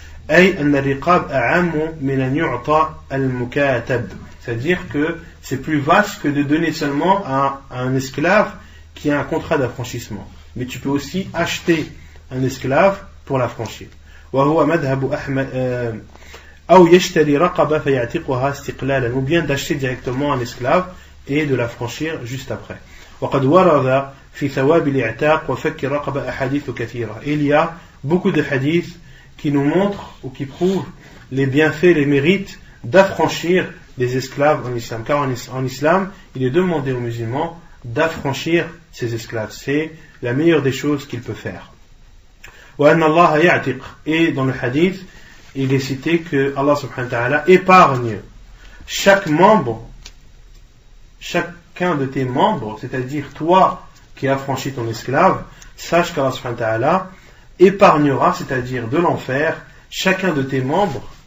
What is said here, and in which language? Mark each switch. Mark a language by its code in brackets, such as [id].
[ar] أي أن الرقاب أعم من أن يعطى المكاتب, [fr] c'est-à-dire que c'est plus vaste que de donner seulement à un esclave qui a un contrat d'affranchissement, mais tu peux aussi acheter un esclave pour l'affranchir. [ar] وهو مذهب أحمد أو يشتري رقبة فيعتقها استقلالا, [fr] ou bien d'acheter directement un esclave et de l'affranchir juste après. [ar] وقد ورد في ثواب الإعتاق وفك الرقبة أحاديث كثيرة. [fr] Il y a beaucoup de hadiths qui nous montrent ou qui prouvent les bienfaits, les mérites d'affranchir les esclaves en islam. Car en islam, il est demandé aux musulmans d'affranchir ces esclaves. C'est la meilleure des choses qu'il peut faire. [ar] وأن الله يعتق, [fr] et dans le hadith, il est cité que Allah subhanahu wa ta'ala épargne chaque membre, chacun de tes membres, c'est-à-dire toi qui as affranchi ton esclave, sache qu'Allah subhanahu wa ta'ala épargnera, c'est-à-dire de l'enfer, chacun de tes membres,